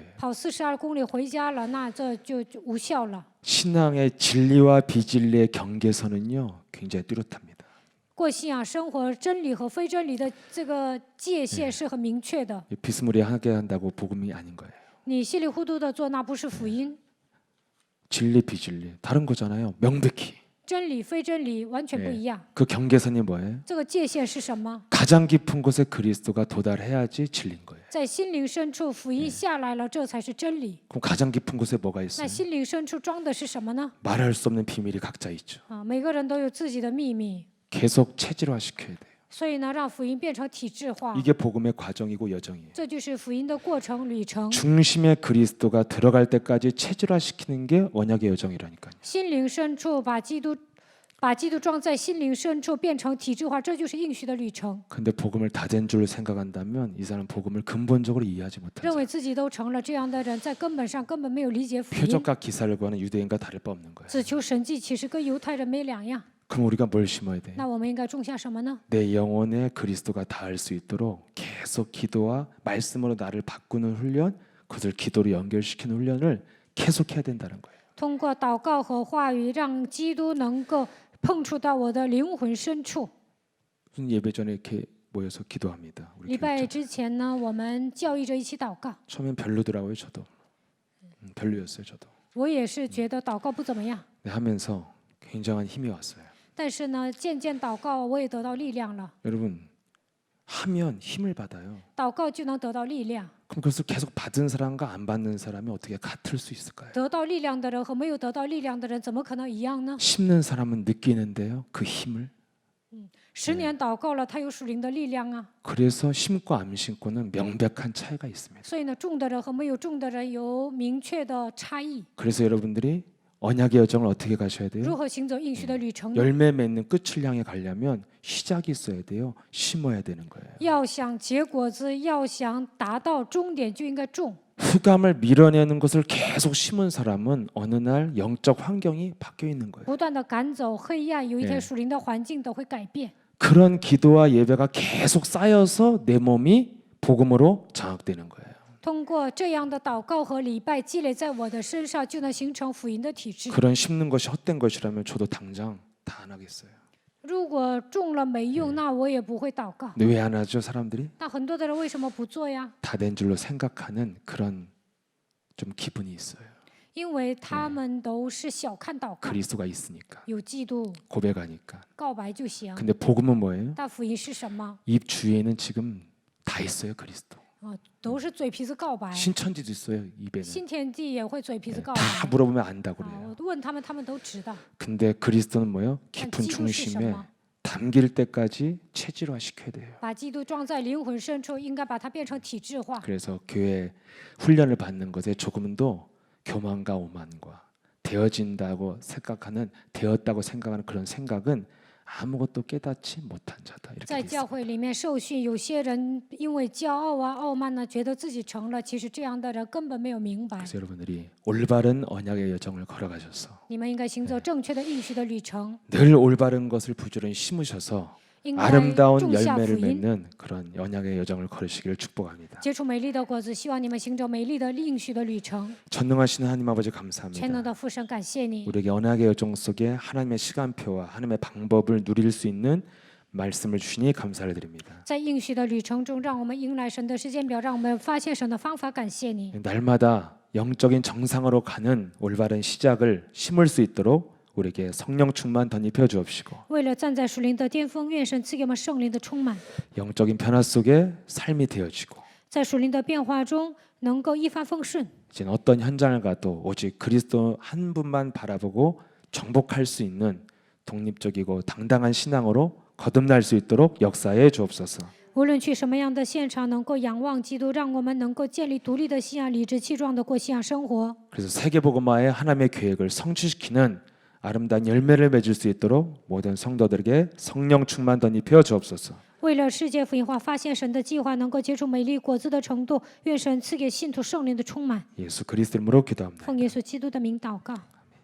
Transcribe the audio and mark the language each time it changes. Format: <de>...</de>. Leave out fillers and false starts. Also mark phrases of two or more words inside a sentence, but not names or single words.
<zh>跑42公里回家了，那这就无效了。</zh> <ko>신앙의 진리와 비진리의 경계선은요 굉장히 뚜렷합니다.</ko> <zh>过信仰生活，真理和非真理的这个界限是很明确的。</zh> <ko>비스무리하게 한다고 복음이 아닌 거예요.</ko> <zh>你稀里糊涂的做，那不是福音。</zh> <ko>진리 비진리 다른 거잖아요. 명백히.</ko> <zh>真理非真理完全不一样。</zh> <ko>그 경계선이 뭐예요?</ko> <zh>这个界限是什么？</zh> <ko>가장 깊은 곳에 그리스도가 도달해야지 진리인 거예요.</ko> <zh>在心灵深处，福音下来了，这才是真理。</zh> <ko>그럼 가장 깊은 곳에 뭐가</ko> <zh>那</zh> <ko>있어요?</ko> <zh>心灵深处装的是什么呢？</zh> <ko>말할 수 없는 비밀이 각자 있죠.</ko> <zh>每个人都有自己的秘密，</zh> <ko>계속 체질화시켜야 돼요.</ko> <zh>所以呢，让福音变成体制化，</zh> <ko>이게 복음의 과정이고 여정이에요.</ko> <zh>这就是福音的过程旅程。</zh> <ko>중심에 그리스도가 들어갈 때까지 체질화시키는 게 언약의 여정이라니까요.</ko> <zh>心灵深处把基督装在心灵深处，变成体制化，这就是应许的旅程。</zh> <ko>근데 복음을 다 된 줄로 생각한다면 이 사람 복음을 근본적으로 이해하지 못하죠.</ko> <zh>认为自己都成了这样的人，在根本上根本没有理解福音，</zh> <ko>표적과 기사를 구하는 유대인과 다를 바 없는 거예요.</ko> <zh>只求神迹，其实跟犹太人没两样。</zh> <ko>그럼 우리가 뭘 심어야 돼요?</ko> <zh>那我们应该种下什么呢？</zh> <ko>내 영혼에 그리스도가 닿을 수 있도록 계속 기도와 말씀으로 나를 바꾸는 훈련, 그것을 기도로 연결시키는 훈련을 계속해야 된다는 거예요.</ko> <zh>通过祷告和话语，让基督能够碰触到我的灵魂深处。</zh> <ko>무슨 예배 전에 이렇게 모여서 기도합니다. 우리</ko> <zh>礼拜</zh> <ko>교회.</ko> <zh>之前呢，我们教义着一起祷告。</zh> <ko>처음엔 별로더라고요, 저도. 별로였어요, 저도.</ko> <zh>我也是觉得祷告不怎么样，</zh> <ko>근데 하면서 굉장한 힘이 왔어요.</ko> <zh>但是呢，渐渐祷告，我也得到力量了。</zh> <ko>여러분, 하면 힘을 받아요.</ko> <zh>祷告就能得到力量，</zh> <ko>그럼 그것을 계속 받은 사람과 안 받는 사람이 어떻게 같을 수 있을까요?</ko> <zh>得到力量的人和没有得到力量的人，怎么可能一样呢？</zh> <ko>심는 사람은 느끼는데요, 그 힘을.</ko> <zh>10 年祷告了，他有属灵的力量啊。</zh> <ko>그래서 심고 안 심고는 명백한 차이가 있습니다.</ko> <zh>所以呢，种的人和没有种的人有明确的差异。</zh> <ko>그래서 여러분들이 언약의 여정을 어떻게 가셔야</ko> <zh>如</zh> <ko>돼요?</ko> <zh>何行走应许的旅程呢？</zh> <ko>열매 맺는 끝을 향해 가려면 시작이 있어야 돼요. 심어야 되는 거예요.</ko> <zh>要想结果子，要想达到终点，就应该种。</zh> <ko>흑암을 밀어내는 것을 계속 심은 사람은 어느 날 영적 환경이 바뀌어 있는 거예요.</ko> <zh>不断的赶走黑暗，有一天属灵的环境都会改变。</zh> <ko>그런 기도와 예배가 계속 쌓여서 내 몸이 복음으로 장악되는 거예요.</ko> <zh>通过这样的祷告和礼拜积累在我的身上，就能形成福音的体制。</zh> <ko>그런 심는 것이 헛된 것이라면 저도 당장 다 안 하겠어요.</ko> <zh>如果种了没用，那我也不会祷告。</zh> <ko>근데 왜 안 하죠, 사람들이?</ko> <zh>那很多的人为什么不做呀？</zh> <ko>다 된 줄로 생각하는 그런 좀 기분이 있어요.</ko> <zh>因为他们都是小看祷告，</zh> <ko>그리스도가 있으니까</ko> <zh>有嫉妒，</zh> <ko>고백하니까.</ko> <zh>告白就行。</zh> <ko>근데 복음은 뭐예요?</ko> <zh>但福音是什么？</zh> <ko>입 주위에는 지금 다 있어요, 그리스도.</ko> <zh>都是嘴皮子告白。</zh> <ko>신천지도 있어요, 입에는.</ko> <zh>新天地也会嘴皮子告白。</zh> <ko>다 물어보면 안다고</ko> <zh>啊，</zh> <ko>그래요.</ko> <zh>我问他们，他们都知道。</zh> <ko>근데 그리스도는 뭐예요?</ko> <zh>但</zh> <ko>깊은</ko> <zh>基督是什</zh> <ko>중심에</ko> <zh>么？</zh> <ko>담길 때까지 체질화 시켜야 돼요.</ko> <zh>把基督装在灵魂深处，应该把它变成体制化。</zh> <ko>그래서 교회 훈련을 받는 것에 조금도 교만과 오만과 되어진다고 생각하는 되었다고 생각하는 그런 생각은 아무것도 깨닫지 못한 자다. 이렇게</ko> <zh>在</zh> <ko>돼</ko> <zh>教</zh> <ko>있습니다.</ko> <zh>会里面受训，有些人因为骄傲啊、傲慢呢，觉得自己成了，其实这样的人根本没有明白。</zh> <ko>그래서 여러분들이 올바른 언약의 여정을 걸어가셔서</ko> <zh>你们应该行走正确的应许的旅程，</zh> <ko>늘 올바른 것을 부지런히 심으셔서</ko> <zh>应该</zh> <ko>아름다운</ko> <zh>种下福</zh> <ko>열매를</ko> <zh>音，</zh> <ko>맺는 그런 언약의 여정을 걸으시기를 축복합니다.</ko> <zh>结出美丽的果子。希望你们行走美丽的应许的旅程。</zh> <ko>전능하신 하나님 아버지</ko> <zh>全能</zh> <ko>감사합니다.</ko> <zh>的父神，感谢你，</zh> <ko>우리에게 언약의 여정 속에 하나님의 시간표와 하나님의 방법을 누릴 수 있는 말씀을 주시니 감사를 드립니다.</ko> <zh>在应许的旅程中，让我们迎来神的时间表，让我们发现神的方法。感谢你，</zh> <ko>날마다 영적인 정상으로 가는 올바른 시작을 심을 수 있도록 우리에게 성령 충만 덧입혀 주옵시고</ko> <zh>为了站在属灵的巅峰，愿神赐给我们圣灵的充满，</zh> <ko>영적인 변화 속에 삶이 되어지고</ko> <zh>在属灵的变化中能够一帆风顺。</zh> <ko>이제 어떤 현장을 가도 오직 그리스도 한 분만 바라보고 정복할 수 있는 독립적이고 당당한 신앙으로 거듭날 수 있도록 역사해 주옵소서.</ko> <zh>无论去什么样的现场，能够仰望基督，让我们能够建立独立的信仰，理直气壮的过信仰生活。</zh> <ko>그래서 세계복음화의 하나님의 계획을 성취시키는 아름다운 열매를 맺을 수 있도록 모든 성도들에게 성령 충만 덧입혀 주옵소서.</ko> <zh>为了世界福音化发现神的计划能够结出美丽果子的程度，愿神赐给信徒圣灵的充满。</zh> <ko>예수 그리스도 이름으로 기도합니다.</ko> <zh>奉耶稣基督的名祷告。</zh>